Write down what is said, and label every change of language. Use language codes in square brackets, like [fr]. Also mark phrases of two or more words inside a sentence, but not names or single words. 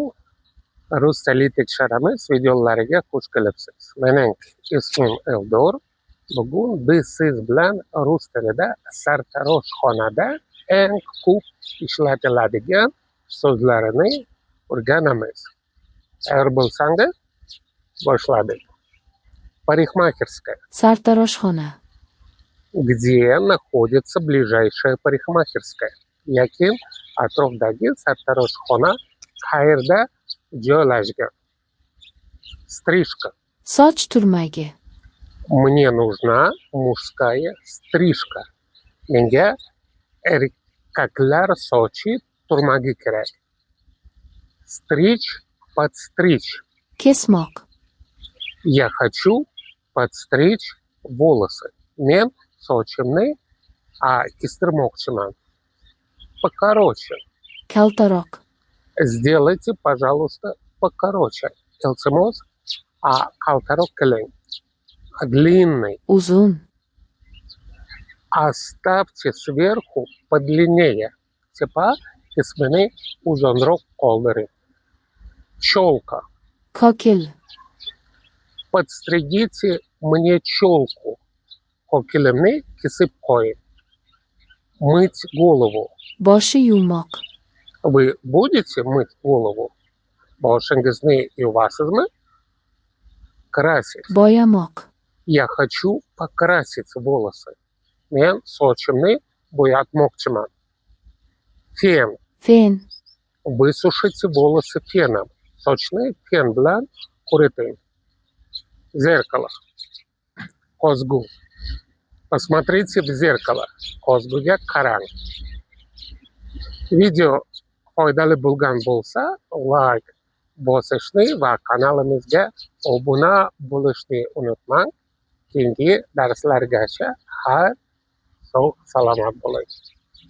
[uz] Rus tili tekshiramiz videolariga xush kelibsiz. Mening ismim Eldor. Bugun biz siz bilan rus tilida sartaroshxonada eng ko'p ishlatiladigan so'zlarni o'rganamiz. Tayyor bo'lsangiz, boshladik. [ru] Парикмахерская. [uz] Sartaroshxona. [ru] Где находится ближайшая парикмахерская? [uz] Yakin atrofdagi sartaroshxona qayerda joylashgan? [ru] Стрижка. [uz] Soch turmagi. [ru] Мне нужна мужская стрижка. [uz] Menga erkaklar sochi turmagi kerak. [ru] Стричь, подстричь. [uz] Kesmoq. [ru] Я хочу подстричь волосы. [uz] Men sochimni kestirmoqchiman. [ru] Покороче. [uz] Kaltaroq. [ru] Сделайте, пожалуйста, покороче. [uz] Iltimos, qaltaroq qiling. [ru] Длинный. [uz] Uzun. [ru] Оставьте сверху подлиннее. Типа, [uz] ismini uzunroq qoldiring. [ru] Челка. [uz] Kokil. [ru] Подстригите мне челку. [uz] Kokilimni kesib qo'ying. [ru] Мыть голову. [uz] Boshi yuvmoq. [ru] Вы будете мыть голову? [uz] Boshingizni yuvasizmi? [ru] Красить. [uz] Boyamoq. [ru] Я хочу покрасить волосы. [uz] Men sochimni bo'yatmoqchiman. [ru] Фен. [uz] Fen. [ru] Высушите волосы феном. [uz] Sochni fen bilan quriting. [ru] Зеркало. Ko'zgu. Посмотрите в зеркало. [uz] Ko'zguga qarang. Video foydali bo'lgan bo'lsa, like bosishni va kanalimizga obuna bo'lishni unutmang. Keyingi darslargacha sog' salomat bo'ling.